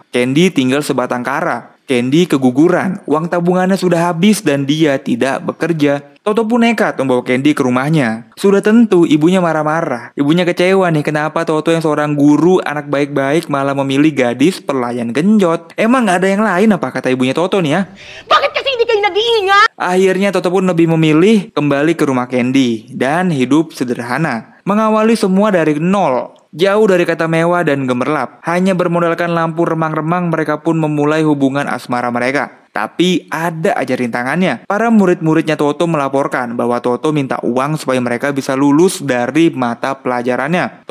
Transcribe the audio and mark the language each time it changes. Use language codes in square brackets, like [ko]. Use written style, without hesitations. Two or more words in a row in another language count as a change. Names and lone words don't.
[id] Candy tinggal sebatang kara. Candy keguguran, uang tabungannya sudah habis dan dia tidak bekerja. Toto pun nekat membawa Candy ke rumahnya. Sudah tentu ibunya marah-marah. Ibunya kecewa nih kenapa Toto yang seorang guru anak baik-baik malah memilih gadis pelayan genjot. Emang gak ada yang lain apa kata ibunya Toto nih ya? [tl] Bakit kasi hindi kayo nag-iingat? [id] Akhirnya Toto pun lebih memilih kembali ke rumah Candy dan hidup sederhana. Mengawali semua dari nol. Jauh dari kata mewah dan gemerlap. Hanya bermodalkan lampu remang-remang mereka pun memulai hubungan asmara mereka. Tapi ada aja rintangannya. Para murid-muridnya Toto melaporkan bahwa Toto minta uang supaya mereka bisa lulus dari mata pelajarannya.